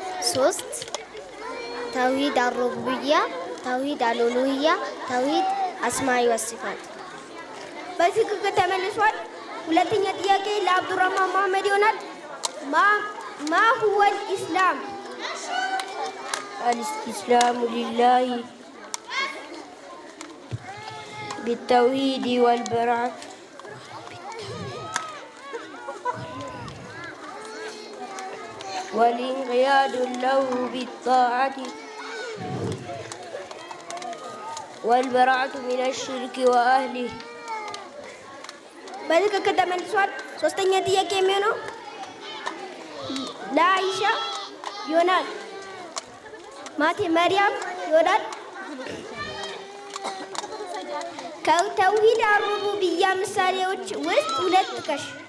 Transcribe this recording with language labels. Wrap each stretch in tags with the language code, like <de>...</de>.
<am>3 ተውሂድ አሩቡቢያ ተውሂድ አልኡሉሂያ፣ ተውሂድ አስማኢ ወሲፋት። በትክክል ተመልሷል። ሁለተኛ ጥያቄ ለአብዱራህማን መሐመድ ይሆናል።</am> <ar>ማ ሁወል ኢስላም? الاستسلام لله بالتوحيد والبراءة والانقياد له بالطاعة والبراءة من الشرك وأهله.</ar> <am>በትክክል ተመልሷል። ሶስተኛ ጥያቄ የሚሆነው ለአይሻ ይሆናል። ማቴ መርያም ይሆናል። ከተውሂድ አሩቡብያ ምሳሌዎች ውስጥ ሁለት ጥቀሽ።</am>